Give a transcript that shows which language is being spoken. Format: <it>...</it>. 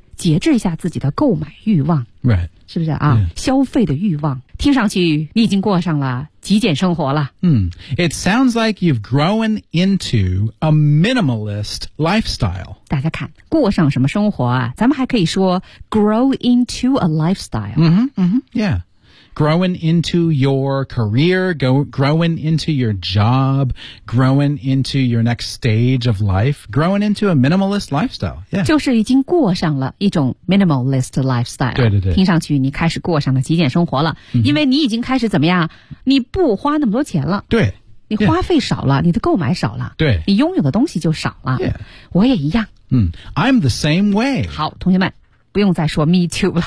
<zh>节制一下自己的购买欲望</zh> <en>，right，</en> <zh>是不是啊？Yeah. 消费的欲望，听上去你已经过上了极简生活了。</zh> <en>嗯、，It sounds like you've grown into a minimalist lifestyle。</en> <zh>大家看，过上什么生活啊？咱们还可以说</zh> <en>grow into a lifestyle。嗯哼，嗯哼 ，Yeah。 Growing into your career, growing into your job, growing into your next stage of life, growing into a minimalist lifestyle. Yeah.</en> <zh>就是已经过上了一种</zh> <en>minimalist lifestyle.</en> <zh>对对对。听上去你开始过上了极简生活了、 mm-hmm. 因为你已经开始怎么样你不花那么多钱了。对。你花费少了、yeah. 你的购买少了。对。你拥有的东西就少了。</zh> <en>Yeah.</en> <zh>我也一样。</zh> <en>嗯、I'm the same way.</en> <zh>好同学们。不用再说</zh> <en>me too</en> <zh>了。</zh>